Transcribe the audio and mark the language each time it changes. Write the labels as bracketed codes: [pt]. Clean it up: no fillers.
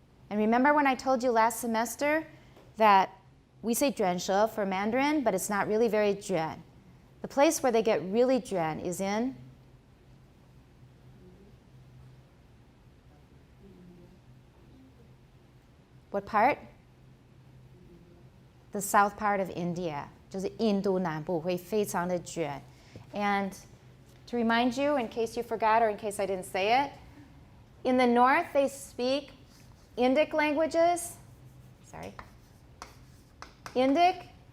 [en] And remember when I told you last semester that we say 卷舌 for Mandarin, but it's not really very 卷. The place where they get really 卷 is in what part? The south part of India. [zh] 就是印度南部会非常的卷. [en] And to remind you, in case you forgot or in case I didn't say it, in the north they speak Indic languages. Sorry. Indic.